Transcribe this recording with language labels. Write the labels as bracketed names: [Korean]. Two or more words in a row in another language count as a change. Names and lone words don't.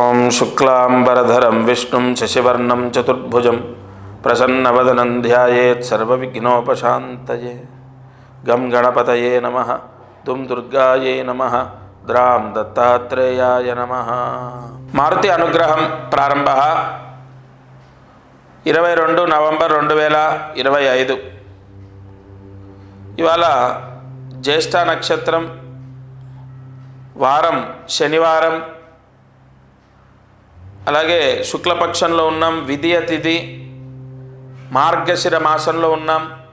[Sanskrit] शुक्लांबरधरं विष्णुं शशिवर्णं चतुर्भुजं प्रसन्नवदनं ध्यायेत् सर्वविघ्नोपशान्तये। गं गणपतये नमः। दुं दुर्गायै नमः। द्रां दत्तात्रेयाय नमः। [Telugu] మారుతి అనుగ్రహం ప్రారంభ 22 నవంబర్ 2025. ఇవాళ జ్యేష్ఠ నక్షత్రం, వారం శనివారం, అలాగే శుక్లపక్షంలో ఉన్నాం, విధియ తిథి, మార్గశిర మాసంలో ఉన్నాం.